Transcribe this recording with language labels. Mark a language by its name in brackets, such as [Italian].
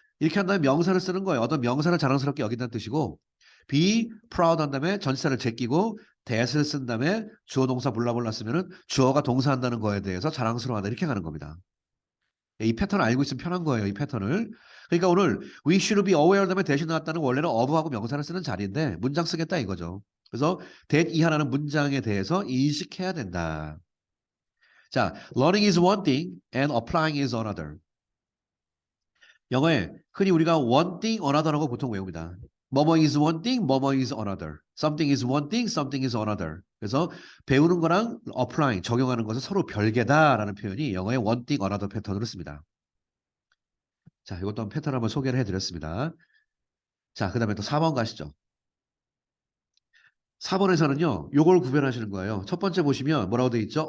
[Korean] 이렇게 한 다음에 명사를 쓰는 거예요. 어떤 명사를 자랑스럽게 여기다는 뜻이고 be proud 한 다음에 전치사를 제끼고 that을 쓴 다음에 주어 동사 블라블라 쓰면은 주어가 동사한다는 거에 대해서 자랑스러워하다 이렇게 가는 겁니다. 이 패턴을 알고 있으면 편한 거예요. 이 패턴을. 그러니까 오늘 we should be aware 다음에 대신 나왔다는 건 원래는 of하고 명사를 쓰는 자리인데 문장 쓰겠다 이거죠. 그래서 that 이하라는 문장에 대해서 인식해야 된다. [English] 자, learning is one thing and applying is another. [Korean] 영어에 흔히 우리가 one thing, another라고 보통 외웁니다. [English] 뭐뭐 is one thing, 뭐뭐 is another. Something is one thing, something is another. [Korean] 그래서 배우는 거랑 applying, 적용하는 것은 서로 별개다라는 표현이 영어의 one thing, another 패턴으로 씁니다. 자, 이것도 한번 패턴 한번 소개를 해드렸습니다. 자, 그 다음에 또 4번 가시죠. 4번에서는요, 요걸 구별하시는 거예요. 첫 번째 보시면 뭐라고 돼 있죠?